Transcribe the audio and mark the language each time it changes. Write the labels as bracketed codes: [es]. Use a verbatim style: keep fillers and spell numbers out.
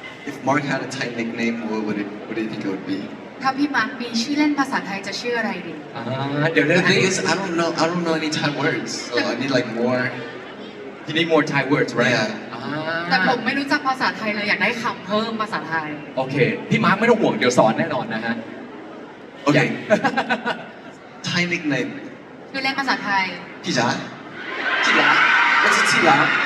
[en] If Mark had a Thai nickname, what would it? What do you think it would be? [th] ถ้าพี่มาร์คมีชื่อเล่นภาษาไทยจะชื่ออะไรดี [en] Ah, the The other thing thing is, is, I don't know. I don't know any Thai words, so I need like more. you need more Thai words, right? Yeah. [th] แต่ผม [en] Ah. [th] ไม่รู้จักภาษาไทยเลยอยากได้คำเพิ่มภาษาไทย [en] Okay. [th] พี่มาร์คไม่ต้องห่วงเดี๋ยวสอนแน่นอนนะฮะ [en] Okay. Yeah. Thai nickname. [th] ชื่อเล่นภาษาไทย [en] Tila. Tila. What's a Tila?